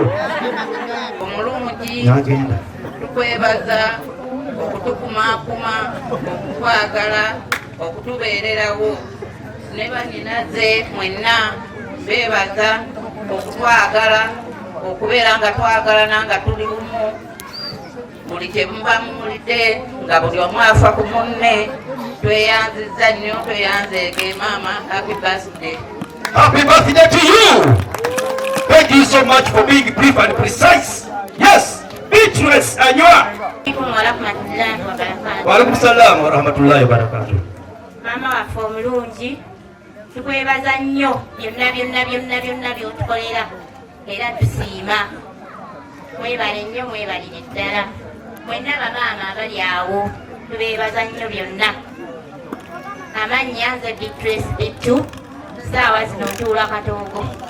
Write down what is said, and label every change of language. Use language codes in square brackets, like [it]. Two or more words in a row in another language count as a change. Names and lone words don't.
[lg] omulungi tukwebaza okutukumaakuma okutwagala okutubeererawo ne banninaze mwenna beebaza okutwagala okubeera nga twagalana nga tuli bumu buli kye muba muwulidde nga buli omu afa ku munne tweyanziza nnyo tweyanzeege maama [en] happy birthday. Happy birthday to you. Thank you so much for being brief and precise. Yes, Beatrice Anywa. [ar] وعليكم السلام ورحمة الله وبركاته. [lg] Mama waffe omulungi tukwebaza nnyo byonna byotukolera era tusiima. Mwebale nnyo mwebalire ddala mwenna bamaama abali awo tubeebaza nnyo byonna. Amannya nze Beatrice Bittu saawa zino ntuula Katoogo.